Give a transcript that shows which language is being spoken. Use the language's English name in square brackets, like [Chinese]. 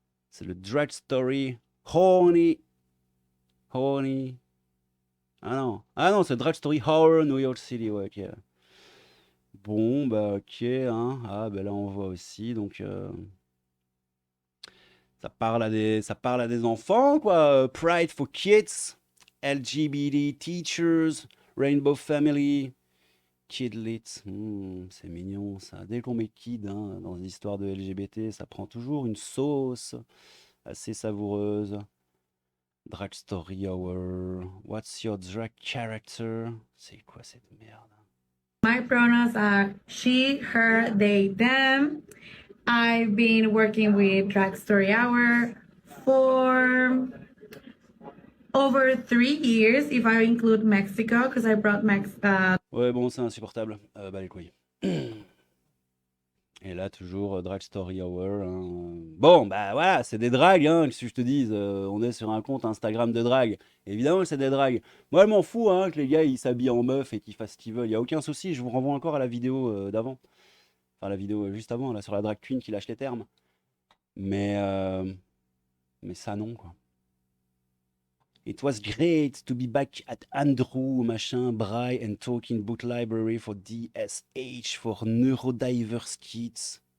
[French] C'est le Drag Story Horny. Ah non, c'est Drag Story Horror New York City. Ouais, ok. Bon, bah ok. Hein. Ah, bah là on voit aussi. Donc, ça parle à des enfants, quoi. [English] Pride for Kids, LGBT Teachers, Rainbow Family. [French] Kidlit, c'est mignon ça. Dès qu'on met kid dans une histoire de LGBT, ça prend toujours une sauce assez savoureuse. [English] Drag Story Hour. What's your drag character? [French] C'est quoi cette merde? [English] My pronouns are she, her, they, them. I've been working with Drag Story Hour for over 3 years, if I include Mexico, because I brought [French] Ouais, bon, c'est insupportable. Bah les couilles. Et là, toujours Drag Story Hour. Hein. Bon, bah voilà, c'est des drags, hein, que je te dise. On est sur un compte Instagram de drague. Évidemment que c'est des drags. Moi, je m'en fous hein, que les gars ils s'habillent en meuf et qu'ils fassent ce qu'ils veulent. Il n'y a aucun souci. Je vous renvoie encore à la vidéo d'avant. Enfin, la vidéo juste avant, là, sur la drag queen qui lâche les termes. Mais ça, non, quoi. [English] It was great to be back at Andrew, machin, Bry, and talking book library for DSH, for neurodiverse kids.